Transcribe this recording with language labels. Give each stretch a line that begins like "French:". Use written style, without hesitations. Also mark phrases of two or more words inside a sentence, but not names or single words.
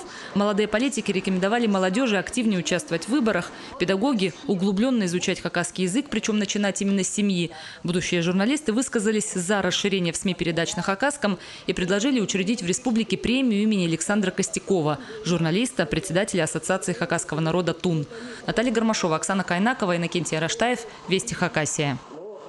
Russian: Молодые политики рекомендовали молодежи активнее участвовать в выборах. Педагоги углубленно изучать хакасский язык, причем начинать именно с семьи. Будущие журналисты высказались за расширение в СМИ передач на хакасском и предложили учредить в республике премию имени Александра Костякова, журналиста, председателя Ассоциации хакасского народа «Тун». Наталья Гармашова, Оксана Кайнакова, Иннокентий Араштаев. Вести Хакасия.